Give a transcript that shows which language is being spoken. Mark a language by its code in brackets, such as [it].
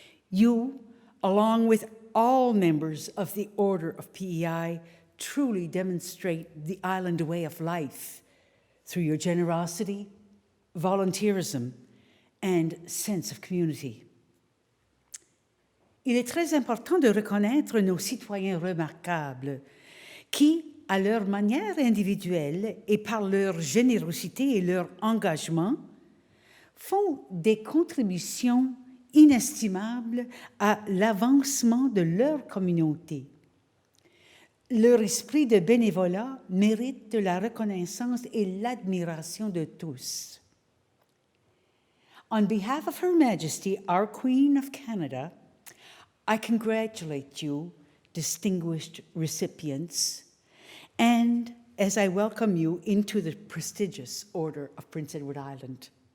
[en] You, along with all members of the Order of PEI, truly demonstrate the island way of life through your generosity, volunteerism, and sense of community. [fr] Il est très important de reconnaître nos citoyens remarquables qui, à leur manière individuelle et par leur générosité et leur engagement, font des contributions inestimables à l'avancement de leur communauté. Leur esprit de bénévolat mérite de la reconnaissance et l'admiration de tous. [en] On behalf of Her Majesty, our Queen of Canada, I congratulate you, distinguished recipients, and as I welcome you into the prestigious Order of Prince Edward Island.